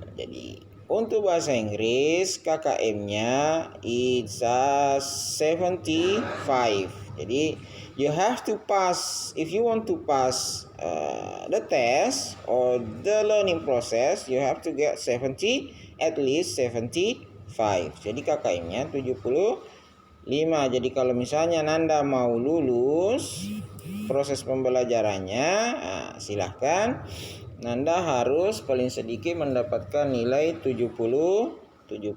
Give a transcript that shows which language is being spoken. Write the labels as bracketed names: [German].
[Indonesian] Jadi untuk bahasa Inggris KKM-nya [English] it's 75. [Indonesian] Jadi [English] you have to pass, if you want to pass the test or the learning process, you have to get 70, at least 75. [Indonesian] Jadi KKM-nya 75. Jadi kalau misalnya Nanda mau lulus proses pembelajarannya, silahkan Nanda harus paling sedikit mendapatkan nilai 70-75.